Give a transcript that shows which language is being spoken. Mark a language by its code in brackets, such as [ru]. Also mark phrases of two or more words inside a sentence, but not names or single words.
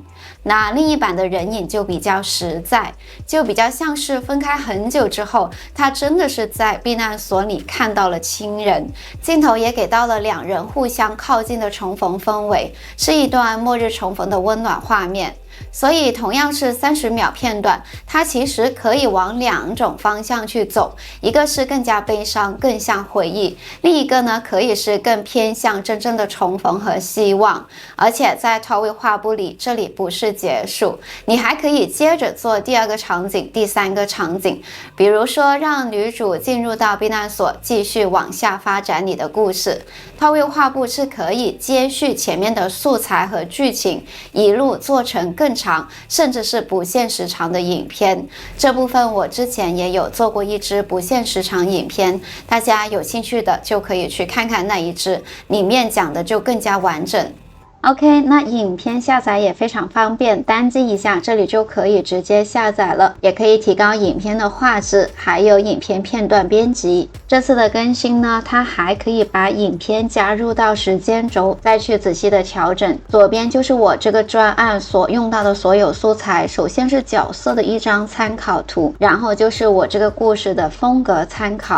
[zh] 那另一版的人影就比較實在，就比較像是分開很久之後，他真的是在避難所裡看到了親人，鏡頭也給到了2人互相靠近的重逢氛圍，是一段末日重逢的溫暖畫面。所以同樣是30秒片段，它其實可以往2種方向去走，一個是更加悲傷，更像回憶，另一個呢可以是更偏向真正的重逢和希望。而且在 Towie 畫布裡，這裡不是結束，你還可以接着做第2個場景、第3個場景，比如說讓女主進入到避難所，繼續往下發展你的故事。Towie 畫布是可以接續前面的素材和劇情，一路做成更長，甚至是不限時長的影片。這部分我之前也有做過一支不限時長影片，大家有興趣的就可以去看看那一支，裡面講的就更加完整。OK， 那影片下載也非常方便，单擊一下這裡就可以直接下載了，也可以提高影片的畫質，還有影片片段編輯。這次的更新呢，它還可以把影片加入到時間軸，再去仔細的調整。左邊就是我這個專案所用到的所有素材，首先是角色的一張參考圖，然後就是我這個故事的風格參考。